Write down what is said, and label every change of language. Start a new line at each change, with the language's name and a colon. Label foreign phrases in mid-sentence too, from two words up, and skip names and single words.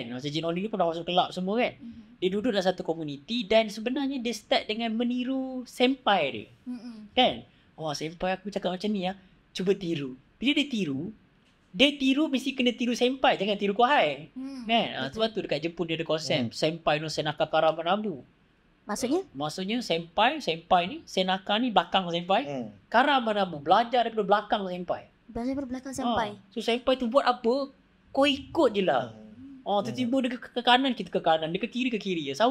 Malay: Macam Cik Noni ni pernah masuk kelab semua kan. Dia duduk dalam satu komuniti dan sebenarnya dia start dengan meniru senpai dia. Kan? Senpai aku cakap macam ni cuba tiru. Bila dia tiru mesti kena tiru senpai, jangan tiru kohai. Kan? Sebab tu dekat Jepun dia ada konsep
Japanese: 先輩の背中から学ぶ.
Malay: Maksudnya senpai ni, senaka ni belakang senpai. Karamanabu, belajar daripada belakang senpai. Belajar daripada belakang senpai. So senpai tu buat apa, kau ikut je lah. Tiba-tiba dia ke kanan, kita ke kanan. Dia ke kiri.